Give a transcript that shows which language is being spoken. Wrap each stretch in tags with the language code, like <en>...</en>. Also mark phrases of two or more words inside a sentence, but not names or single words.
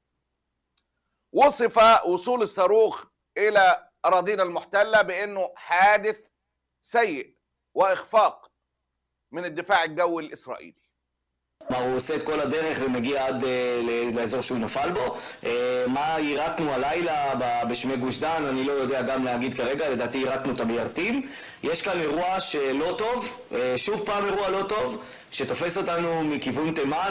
<ar>وصف وصول الصاروخ إلى أراضينا المحتلة بأنه حادث سيء وإخفاق من الدفاع الجوي الإسرائيلي.</ar> <he>הוא עושה את כל הדרך ומגיע עד לאזור שהוא נפל בו. מה יירתנו הלילה בשמי גוש דן, אני לא יודע גם להגיד כרגע, לדעתי יירתנו את המיירטים. יש כאן אירוע שלא טוב, שוב פעם אירוע לא טוב, שתופס אותנו מכיוון תימן.</he>